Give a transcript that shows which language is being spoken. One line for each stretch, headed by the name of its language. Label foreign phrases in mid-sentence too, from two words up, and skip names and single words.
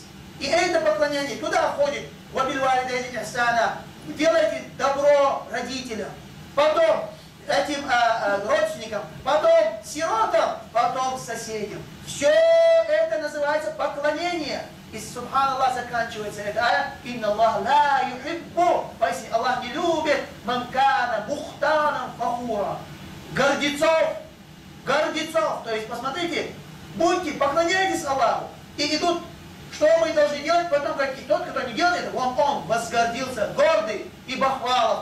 Russian: И это поклонение туда входит:
Arabic: «وبالوالدين إحسانا»,
Russian: делайте добро родителям, потом этим родственникам, потом сиротам, потом соседям. Все это называется поклонение. И субханаллах заканчивается эта ая:
Arabic: «إن الله لا يحب»,
Russian: поясни, Аллах не любит
Arabic: من كان مختالا فخورا,
Russian: гордецов. То есть, посмотрите, поклоняйтесь Аллаху. И идут, что мы должны делать, потом как и тот, кто не делает это, он возгордился, гордый и бахвалов.